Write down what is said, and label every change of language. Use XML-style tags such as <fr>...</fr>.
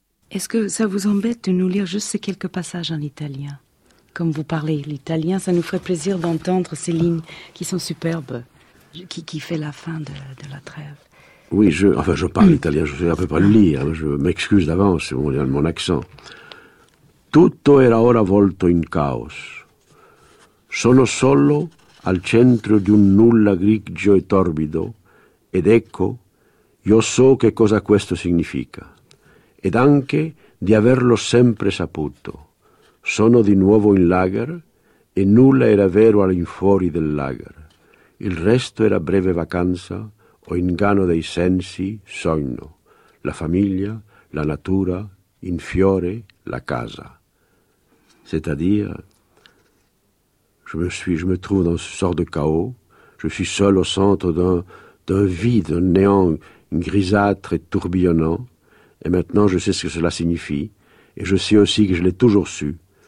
<fr>Est-ce que ça vous embête de nous lire juste ces quelques passages en italien? Comme vous parlez l'italien, ça nous ferait plaisir d'entendre ces lignes qui sont superbes, qui fait la fin de la trêve. Oui, je parle italien, je sais à peu près le lire, je m'excuse d'avance, mon accent.</fr> <it>Tutto era ora volto in caos. Sono solo al centro di un nulla grigio e torbido, ed ecco, io so che cosa questo significa. Ed anche di averlo sempre saputo. Sono di nuovo in lager e nulla era vero all'infuori del lager. Il resto era breve vacanza o inganno dei sensi, sogno. La famiglia, la natura, in fiore, la casa.</it> <fr>C'est-à-dire, je me trouve dans ce sort de chaos, je suis seul au centre d'un vide, d'un néant grisâtre et tourbillonnant. Et maintenant, je sais ce que cela signifie, et je sais aussi que je l'ai toujours su.</fr>